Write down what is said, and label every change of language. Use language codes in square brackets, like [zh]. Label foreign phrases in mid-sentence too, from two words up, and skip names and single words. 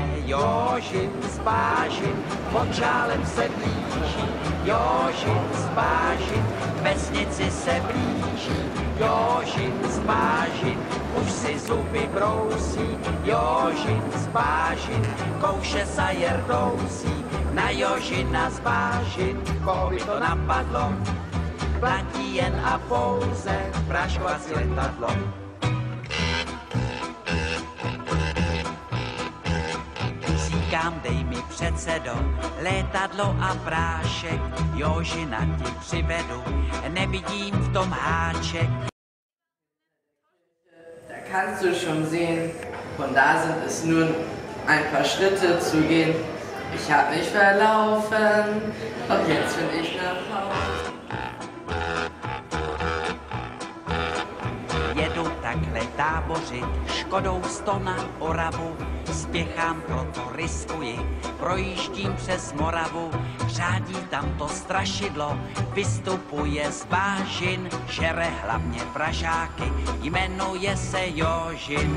[cs] Jožin z bážin, močálem se blíží, Jožin z bážin, k vesnici se blíží, Jožin z bážin, už si zuby brousí, Jožin z bážin, kouše sajer dousí, na Jožina z bážin, koho by to napadlo, platí jen a pouze práškovací letadlo. Říkám, dej mi předsedo, létadlo a prášek, Jožina ti přivedu, nevidím v tom háček. [de] Kannst du schon sehen, von da sind es nun ein paar Schritte zu gehen. Ich hab mich verlaufen und jetzt bin ich nach Hause. [cs] Jedu takhle tábořit, Škodou 100 na Oravu, spěchám, proto riskuji, projíždím přes Moravu, řádí tam to strašidlo, vystupuje z bážin, žere hlavně Pražáky, jmenuje se Jožin.